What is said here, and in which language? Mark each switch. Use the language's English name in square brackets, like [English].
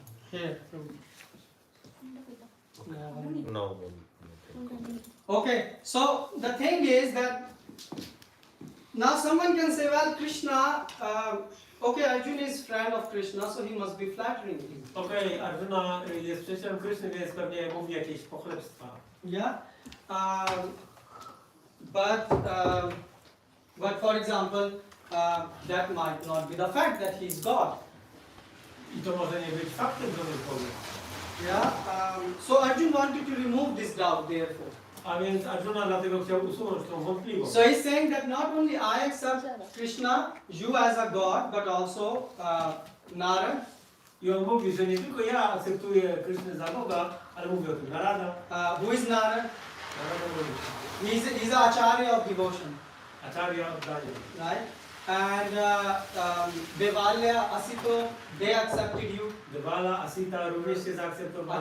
[English] Here. No. Okay, so the thing is that now someone can say, well, Krishna, okay, Arjuna is friend of Krishna, so he must be flattering him. [Polish] Okej, Arjuna jest przyjacielem Kryszny, więc pewnie mówi jakieś pochlebstwa. [English] Yeah, but But for example, that might not be the fact that he is God. [Polish] I to może nie być faktem, że on jest Bogiem. [English] Yeah. So Arjun wanted to remove this doubt, therefore. [Polish] A więc Arjuna dlatego chciał usunąć tą wątpliwość. [English] So he's saying that not only I accept Krishna, you as a God, but also Nara. [Polish] I on mówi, że nie tylko ja akceptuję Krysznę za Boga, ale mówi o tym Narada. [English] Who is Nara? [Polish] Narada mówi, [English] He's the Acharya of devotion, [Polish] Acharya oddanie. [English] right? And Devalya, Asito, they accepted you. [Polish] Devala, Asita również się zaakceptowali.